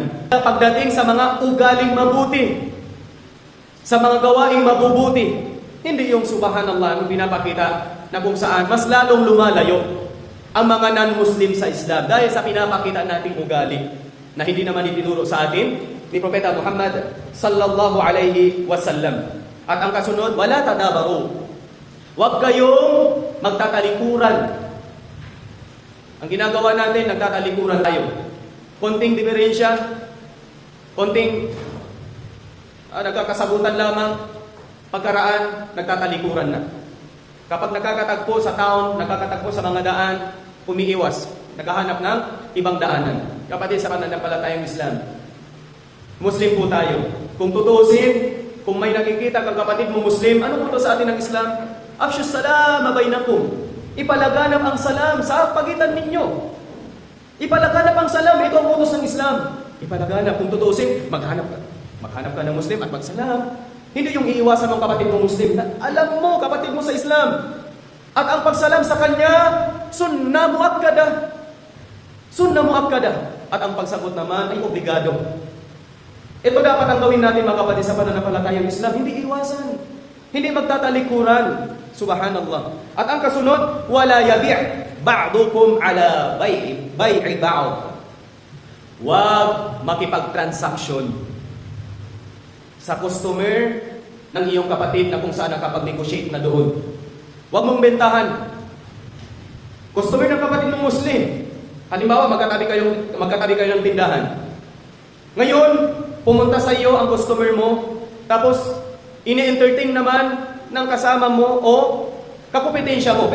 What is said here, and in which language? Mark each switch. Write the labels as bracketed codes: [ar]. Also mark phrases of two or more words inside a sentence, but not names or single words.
[tl] Pagdating sa mga ugaling mabuti. Sa mga gawaing mabubuti. Hindi yung subhanallah ang pinapakita na kung saan mas lalong lumalayo ang mga non-Muslim sa Islam dahil sa pinapakita nating ugali na hindi naman itinuro sa atin ni Propeta Muhammad [ar] صلى الله عليه وسلم. [tl] At ang kasunod, [ar] ولا تدابروا. [tl] Huwag kayong magtatalikuran. Ang ginagawa natin, nagtatalikuran tayo. Konting diferensya, konting nagkakasagutan lamang, pagkaraan, nagtatalikuran na. Kapag nagkakatagpo sa town, nagkakatagpo sa mga daan, umiiwas, naghahanap ng ibang daanan. Kapatid sa pananampalatayang Islam, Muslim po tayo. Kung tutusin, kung may nakikita kang kapatid mo Muslim, ano po ito sa atin ng Islam? [ar] أفشوا السلام بينكم. [tl] Ipalaganap ang salam sa pagitan ninyo. Ipalaganap ang salam, ito ang utos ng Islam. Ipalaganap, kung tutusin, maghanap ka ng Muslim at magsalam. Hindi yung iiwasan ng kapatid mo Muslim na alam mo, kapatid mo sa Islam. At ang pagsalam sa kanya, [ar] سنة مؤكدة. سنة مؤكدة. [tl] At ang pagsagot naman ay obligado. Ito dapat ang gawin natin mga kapatid sa pananampalatayang Islam. Hindi iwasan. Hindi magtatalikuran. Subhanallah. At ang kasunod, [ar] ولا يبع بعضكم على بيع بعض. [tl] Huwag makipag-transaction sa customer ng iyong kapatid na kung saan nakapag-negotiate na doon. Huwag mong bentahan. Customer ng kapatid ng Muslim. Halimbawa, magkatabi kayo ng tindahan. Ngayon, pumunta sa iyo ang customer mo, tapos ini-entertain naman ng kasama mo o kakumpetensya mo.